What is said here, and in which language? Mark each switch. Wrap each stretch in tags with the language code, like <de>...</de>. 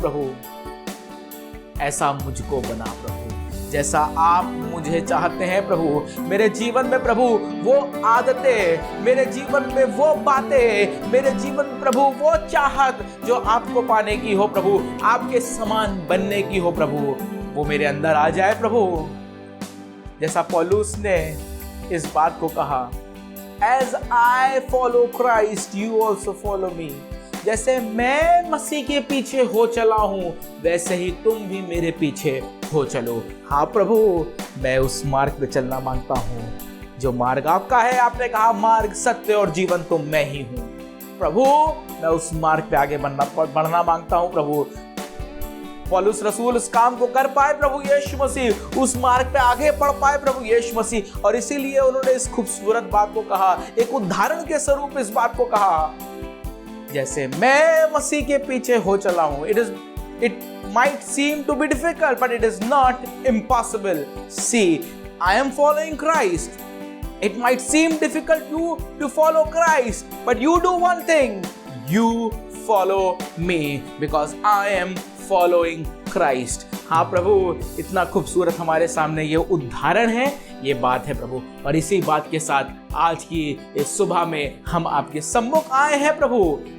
<hi>प्रभु ऐसा मुझको बना प्रभु, जैसा आप मुझे चाहते हैं प्रभु। मेरे जीवन में प्रभु वो आदतें, मेरे जीवन में वो बातें, मेरे जीवन में प्रभु वो चाहत जो आपको पाने की हो प्रभु, आपके समान बनने की हो प्रभु, वो मेरे अंदर आ जाए प्रभु।</hi> <en>जैसा पौलुस ने इस बात को कहा, As I follow Christ, you also follow me।</en> <hi>जैसे मैं मसीह के पीछे हो चला हूं, वैसे ही तुम भी मेरे पीछे हो चलो। हाँ प्रभु, मैं उस मार्ग पे चलना मांगता हूँ जो मार्ग आपका है। आपने कहा मार्ग, सत्य और जीवन तो मैं ही हूँ। प्रभु, मैं उस मार्ग पे आगे बढ़ना मांगता हूँ प्रभु। पौलुस रसूल उस काम को कर पाए प्रभु यीशु मसीह, उस मार्ग पे आगे बढ़ पाए प्रभु यीशु मसीह, और इसीलिए उन्होंने इस खूबसूरत बात को कहा, एक उदाहरण के स्वरूप इस बात को कहा, जैसे मैं मसीह के पीछे हो चला हूं।</hi> <en>It might seem to be difficult, but it is not impossible. See, I am following Christ. It might seem difficult to follow Christ, but you do one thing. You follow me because I am following Christ.</en> <hi>हाँ प्रभु, इतना खूबसूरत हमारे सामने ये उदाहरण है, ये बात है प्रभु, और इसी बात के साथ आज की इस सुबह में हम आपके सम्मुख आए हैं प्रभु।</hi>